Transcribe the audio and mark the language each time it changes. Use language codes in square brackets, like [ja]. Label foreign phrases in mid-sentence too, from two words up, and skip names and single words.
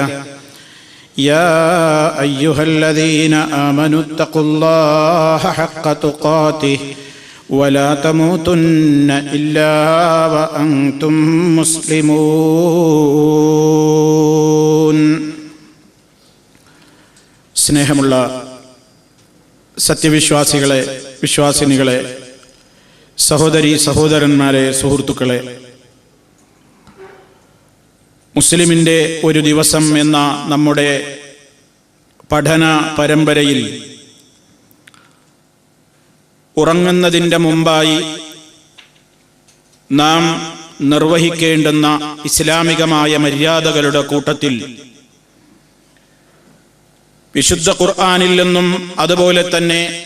[ar] يا أيها الذين آمنوا اتقوا الله حق تقاته ولا تموتن إلا وأنتم مسلمون. [ml] സ്നേഹമുള്ള സത്യവിശ്വാസികളെ, വിശ്വാസിനികളെ, സഹോദരി സഹോദരന്മാരെ, സുഹൃത്തുക്കളെ, മുസ്ലിമിൻ്റെ ഒരു ദിവസം എന്ന നമ്മുടെ പഠന പരമ്പരയിൽ ഉറങ്ങുന്നതിൻ്റെ മുമ്പായി നാം നിർവഹിക്കേണ്ടുന്ന ഇസ്ലാമികമായ മര്യാദകളുടെ കൂട്ടത്തിൽ വിശുദ്ധ ഖുർആനിൽ നിന്നും അതുപോലെ തന്നെ